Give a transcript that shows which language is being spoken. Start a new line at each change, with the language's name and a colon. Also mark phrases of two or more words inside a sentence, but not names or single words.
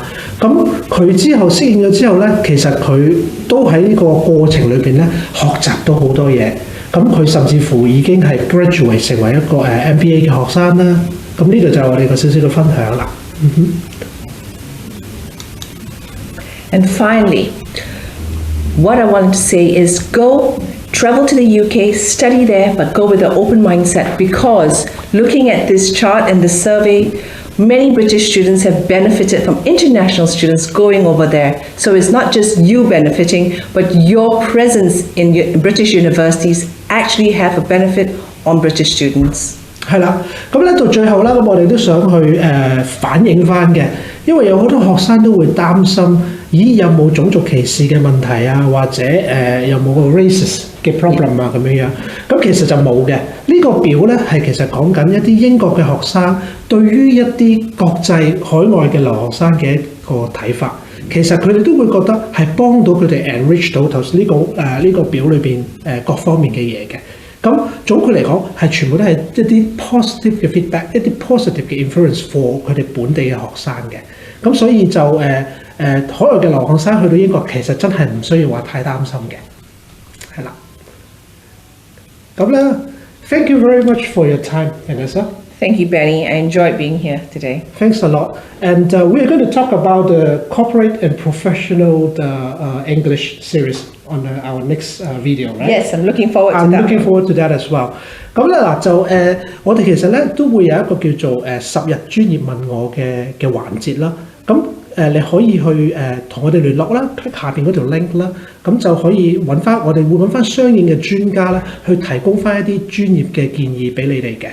Cantonese: 咁佢之後適應咗之後咧，其實佢都喺呢個過程裏邊咧學習到好多嘢。咁佢甚至乎已經係 graduate 成為一個MBA 嘅學生啦。咁呢度就係我哋個少少嘅分享啦。
English: And finally, what I wanted to say is travel to the UK, study there, but go with an open mindset because looking at this chart and the survey, many British students have benefited from international students going over there. So it's not just you benefiting, but your presence in British universities actually have a benefit on British students.
Cantonese: 係啦，咁咧到最後啦，咁我哋都想去反映翻嘅，因為有好多學生都會擔心，咦有冇種族歧視嘅問題啊，或者有冇個 racist 嘅 problem 啊咁樣樣，咁其實就冇嘅。呢個表咧係其實講緊一啲英國嘅學生對於一啲國際海外嘅留學生嘅一個睇法。其實佢哋都會覺得係幫到佢哋 enrich 到頭先呢個表裏邊各方面嘅嘢嘅。咁總括嚟講係全部都係一啲 positive 嘅 feedback， 一啲 positive 嘅
English: influence for
Cantonese: 佢哋本地嘅學生嘅。咁所以就海外嘅留學生去到英國其實真係唔需要話太擔心嘅。係啦。咁咧
English: ，thank you very much for your time, Vanessa. Thank you, Benny. I enjoyed being here today. Thanks a lot. And we are going to talk about the corporate and professional English series on our next video, right? Yes, I'm looking forward to I'm that. looking forward to that as well.
Cantonese: 咁咧嗱就我哋其實咧都會有一個叫做10日專業問我嘅環節啦。咁你可以去同我哋聯絡啦 ，click 下邊嗰條 link 啦，咁就可以我哋會揾翻相應嘅專家啦，去提供翻一啲專業嘅建議俾你哋嘅。